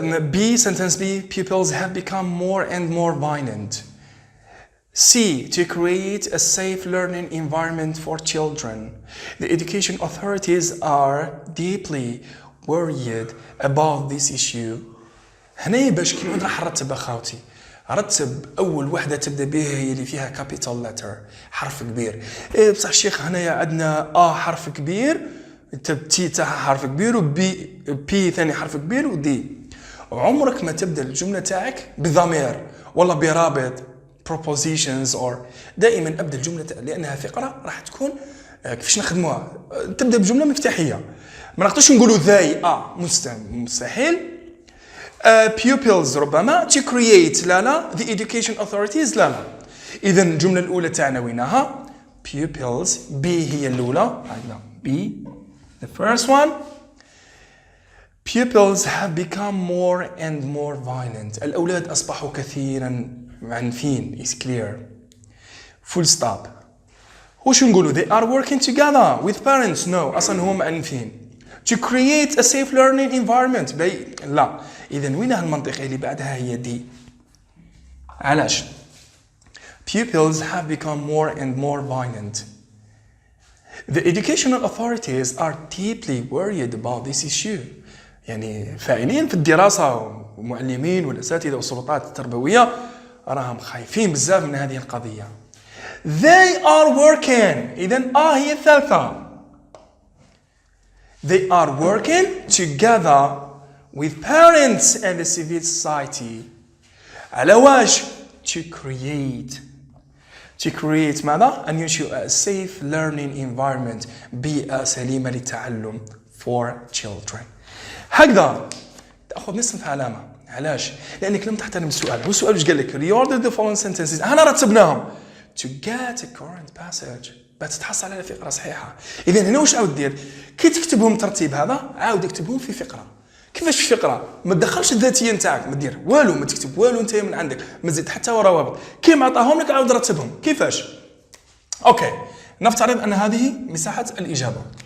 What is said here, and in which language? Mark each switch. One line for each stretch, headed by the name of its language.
English: B, sentence B, pupils have become more and more violent. C, to create a safe learning environment for children. The education authorities are deeply worried about this issue.
Arabic: هنا باش كي راح نرتب أخوتي، رتب أول وحدة تبدأ بها هي اللي فيها
English: capital letter،
Arabic: حرف كبير. بصح الشيخ هنايا عندنا حرف كبير تي تاعها حرف كبير بي ثاني حرف كبير ودي. عمرك ما تبدا الجمله تاعك بضمير ولا برابط propositions or دائما ابدا الجمله لانها فقره راح تكون كيفاش نخدموها. تبدا بجمله مفتاحيه، ما نقدرش نقولوا ذاي مستحيل.
English: pupils ربما to create لا the education authorities لا.
Arabic: اذا الجمله الاولى تاعنا وينها؟ pupils B هي الاولى، عندنا B
English: the first one. Pupils have become more and more violent.
Arabic: الأولاد أصبحوا كثيرا عنفين.
English: is clear. full stop.
Arabic: وش نقولوا؟
English: they are working together with parents.
Arabic: no أصلا هم عنفين.
English: to create a safe learning environment.
Arabic: لا. إذا وين المنطقة اللي بعدها هي دي؟ علاش؟
English: pupils have become more and more violent. The educational authorities are deeply worried about this issue.
Arabic: يعني فاعلين في الدراسة ومعلمين والأساتذة والسلطات التربوية راهم خايفين بزاف من هذه القضية.
English: They are working.
Arabic: إذن هي الثالثة.
English: They are working together with parents and the civil society.
Arabic: على واش؟
English: to create ماذا؟
Arabic: أن ينشئ
English: a safe learning environment.
Arabic: بيئة سليمة للتعلم
English: for children.
Arabic: هكذا تأخذ نصف علامة. علاش؟ لأنك لم تحترم السؤال. هو السؤال وش قال لك؟
English: reorder the following sentences.
Arabic: أنا رتبناهم.
English: to get a current passage.
Arabic: بتتحصل على فقرة صحيحة. إذا هنا وش عاود دير؟ كي تكتبهم ترتيب هذا عاود اكتبهم في فقرة. كيفاش في فقرة؟ ما تدخلش الذاتية نتاعك، ما دير والو، ما تكتب والو انت من عندك، ما تزيد حتى روابط. كي ما عطاهم لك عاود رتبهم. كيفاش؟ اوكي، نفترض ان هذه مساحة الإجابة.